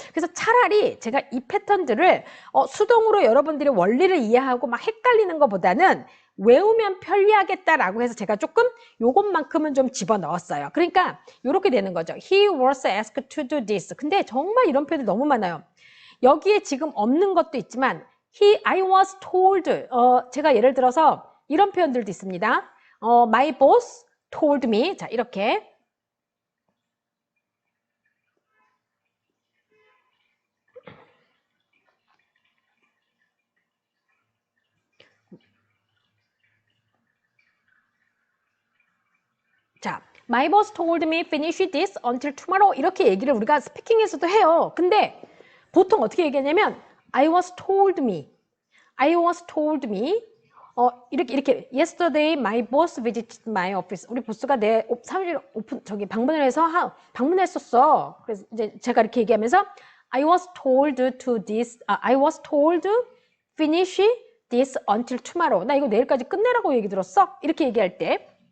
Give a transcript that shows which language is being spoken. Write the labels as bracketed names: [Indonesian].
[Korean] 그래서 차라리 제가 이 패턴들을 수동으로 여러분들이 원리를 이해하고 막 헷갈리는 것보다는 외우면 편리하겠다라고 해서 제가 조금 요것만큼은 좀 집어넣었어요. 그러니까 이렇게 되는 거죠. [English] He was asked to do this. [Korean] 근데 정말 이런 표현이 너무 많아요. 여기에 지금 없는 것도 있지만 [English] I was told. [Korean] 제가 예를 들어서 이런 표현들도 있습니다. [English] My boss told me. [Korean] 자, 이렇게. 자, [English] My boss told me finish this until tomorrow. [Korean] 이렇게 얘기를 우리가 스피킹에서도 해요. 근데 보통 어떻게 얘기하냐면 [English] I was told me. I was told me. [Korean] 이렇게 [English] yesterday my boss visited my office. [Korean] 우리 보스가 내 사무실 방문을 해서 방문했었어. 그래서 이제 제가 이렇게 얘기하면서 [English] I was told to this. I was told finish this until tomorrow. [Korean] 나 이거 내일까지 끝내라고 얘기 들었어. 이렇게 얘기할 때.